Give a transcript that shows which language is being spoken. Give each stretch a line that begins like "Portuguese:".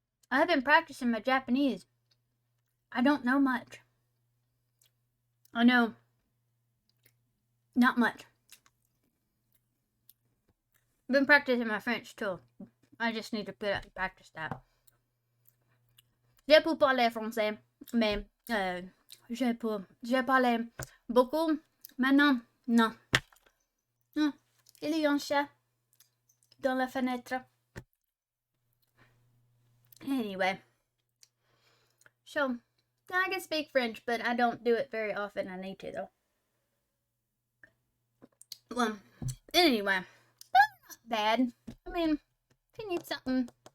English: I have been practicing my Japanese. I don't know much. I know not much. I've been practicing my French too. I just need to practice that.
French: Je peux parler français, mais je parlais beaucoup. Maintenant, non. Il y a un chat dans la fenêtre.
English: Anyway. So, I can speak French, but I don't do it very often. I need to, though. Well, anyway. Not bad. I mean, if you need something.